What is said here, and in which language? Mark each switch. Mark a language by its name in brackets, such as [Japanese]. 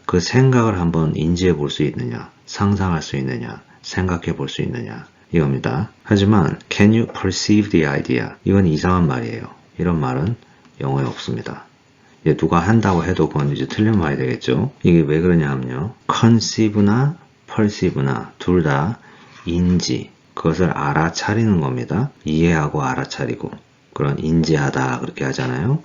[Korean] 그 생각을 한번 인지해 볼 수 있느냐? 상상할 수 있느냐? 생각해 볼 수 있느냐? 이겁니다. 하지만 [English] Can you perceive the idea? [Korean] 이건 이상한 말이에요. 이런 말은 영어에 없습니다. 누가 한다고 해도 그건 이제 틀린 말이 되겠죠. 이게 왜 그러냐 하면요. conceive나 perceive나 둘 다 인지, 그것을 알아차리는 겁니다. 이해하고 알아차리고. 그런 인지하다 그렇게 하잖아요.